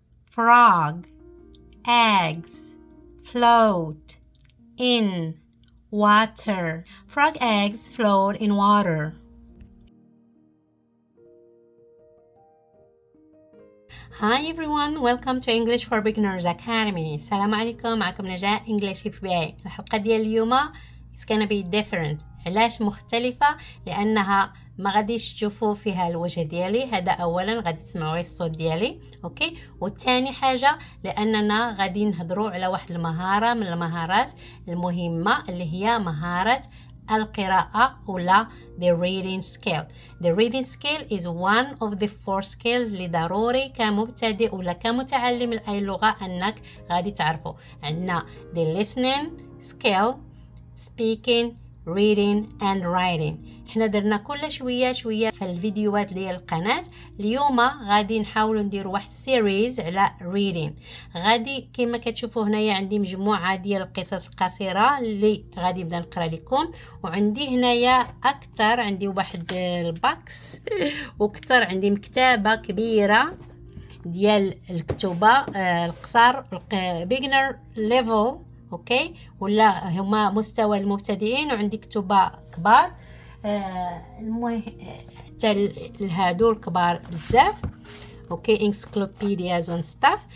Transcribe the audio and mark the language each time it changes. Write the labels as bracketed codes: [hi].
[en] Frog eggs float in water. Frog eggs float in water. Hi everyone, welcome to English for Beginners Academy. [ar] السلام عليكم، معكم نجاة English FBI. الحلقة ديال اليوم [en] is gonna be different. [ar] علاش مختلفة؟ لأنها ما غاديش تشوفوا فيها الوجه ديالي، هذا أولا غادي تسمعوا غير الصوت ديالي، أوكي؟ والثاني حاجة لأننا غادي نهضروا على واحد المهارة من المهارات المهمة اللي هي مهارة القراءة ولا [en] the reading skill. The reading skill is one of the 4 skills [ar] اللي ضروري كمبتدئ ولا كمتعلم لأي لغة أنك غادي تعرفوا. عندنا [en] the listening skill, speaking, reading and writing. [ar] احنا درنا كل شوية في الفيديوهات ديال القناة. اليوم غادي نحاولوا نديروا واحد سيريز على reading. غادي كما كتشوفوا هنايا عندي مجموعة ديال القصص القصيرة اللي غادي نبدا نقرا لكم، وعندي هنايا اكثر، عندي واحد الباكس وكثر، عندي مكتبة كبيرة ديال الكتبة القصار [en] beginner level، [ar] اوكي، ولا هما مستوى المبتدئين، وعندي كتبة كبار المهم حتى لهادو الكبار بزاف، اوكي، [en] encyclopedias and stuff.